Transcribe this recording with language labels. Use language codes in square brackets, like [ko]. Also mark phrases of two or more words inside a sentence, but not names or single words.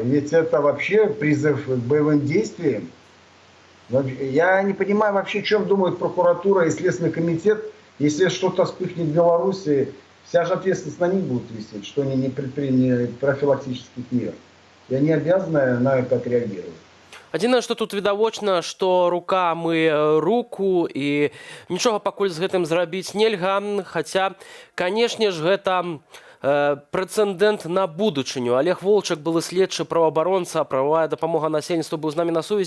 [ru] Ведь это вообще призыв к боевым действиям. Я не понимаю вообще, о чем думает прокуратура и Следственный комитет, если что-то вспыхнет в Беларуси, вся же ответственность на них будет висеть, что они не предприняли профилактических мер. И они обязаны на это отреагировать. [be] Адзінае, што тут відавочна, што рука мые руку і нічога пакуль з гэтым зрабіць нельга, хаця, канешне ж, гэта прэцэдэнт на будучыню. Олег Волчак, былы следчы, праваабаронца, прававая дапамога насельніцтву, быў з намі на сувязі.